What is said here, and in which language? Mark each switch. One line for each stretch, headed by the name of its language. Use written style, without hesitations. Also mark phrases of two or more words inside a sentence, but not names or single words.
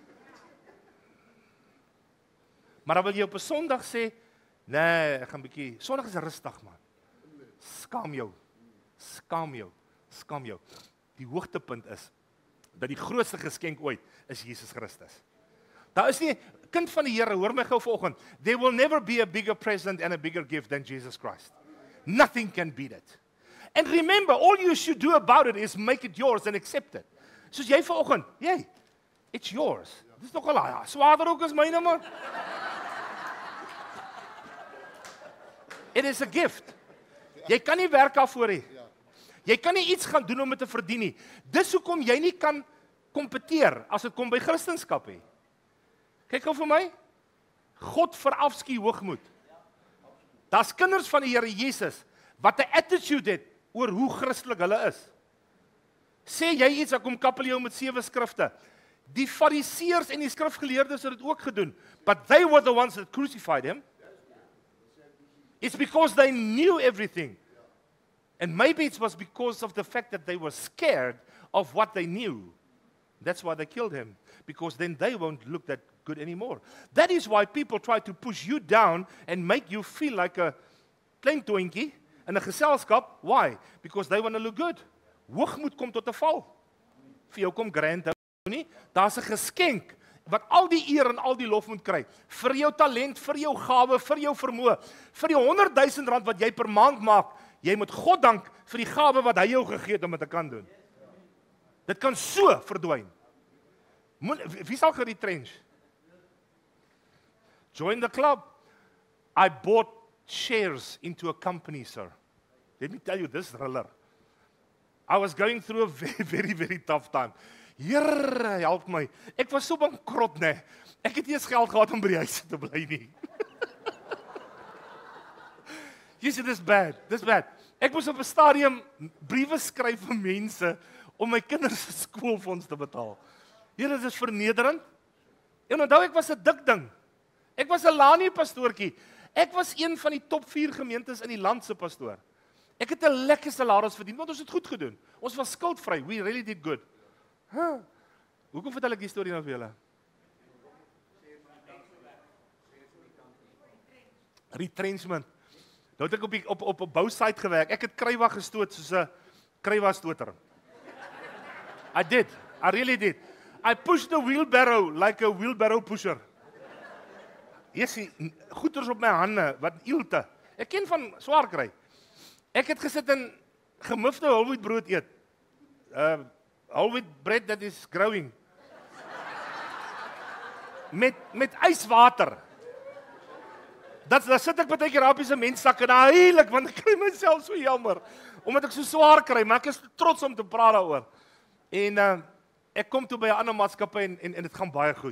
Afrikaans: Maar dan wil jy op 'n Sondag sê, nee, ek gaan bietjie. Sondag is rustig, man. Skaam jou. Skaam jou. Skaam jou. Die hoogtepunt is dat die grootste geskenk ooit is Jesus Christus. Daar is nie kind van die Here, hoor my gou vanoggend.
English: There will never be a bigger present and a bigger gift than Jesus Christ. Nothing can beat it. And remember, all you should do about it is make it yours and accept it.
Afrikaans: Soos jy vanoggend,
English: it's yours.
Afrikaans: Dis nog al swaarder ook as myne, man.
English: It is a gift.
Afrikaans: Jy kan nie werk daarvoor nie. Jy kan nie iets gaan doen om dit te verdien nie. Dis hoekom jy nie kan kompeteer as dit kom by Christendom nie. Kyk gou vir my. God verafskuw hoogmoed. Daar's kinders van die Here Jesus wat 'n attitude het oor hoe Christelik hulle is. Sê jy iets, ek kom kappel jou met 7 skrifte. Die Fariseërs en die skrifgeleerdes het dit ook gedoen, but they were the ones that crucified him. It's because they knew everything. And maybe it was because of the fact that they were scared of what they knew. That's why they killed him. Because then they won't look that good anymore. That is why people try to push you down and make you feel like a klein toentjie in 'n geselskap. Why? Because they want to look good. Hoogmoed kom tot 'n val. Vir jou kom grand nie. Daar's 'n geskenk wat al die eer en al die lof moet kry. Vir jou talent, vir jou gawe, vir jou vermoë, vir die R100,000 wat jy per maand maak. Jy moet God dank vir die gawe wat hy jou gegee het om dit te kan doen. Dit kan so verdwyn. Wie sal geretrench?
English: Join the club. I bought shares into a company, sir. Let me tell you this, thriller. I was going through a very, very tough time.
Afrikaans: Here, help my. Ek was so bankrot, nee. Ek het nie eens geld gehad om by die huis te bly nie.
English: You see, this bad.
Afrikaans: Ek moes op 'n stadium briewe skryf vir mense om my kinders se skoolfonds te betaal. Here, dit is vernederend. En onthou, ek was 'n dik ding. Ek was 'n Lani pastoortjie. Ek was een van die top 4 gemeentes in die land se pastoor. Ek het 'n lekker salaris verdien, want ons het goed gedoen. Ons was skuldvry.
English: We really did good.
Afrikaans: Hoekom vertel ek die storie nou vir julle? Retrenchment. Nou het ek op 'n bousite gewerk. Ek het kruiwa gestoot soos 'n kruiwa stoter.
English: I did. I really did. I pushed the wheelbarrow like a wheelbarrow pusher.
Afrikaans: Yesie, goeters op my hande, wat eelte. Ek ken van swaar kry. Ek het gesit en gemufte
English: whole wheat
Afrikaans: brood eet.
English: Whole wheat bread that is growing.
Afrikaans: Met yswater. Daar sit ek baie keer op die sementsak en heilig, want ek kry myself so jammer. Omdat ek so swaar kry, maar ek is trots om te praat daaroor. En ek kom toe by 'n ander maatskappy en dit gaan baie goed.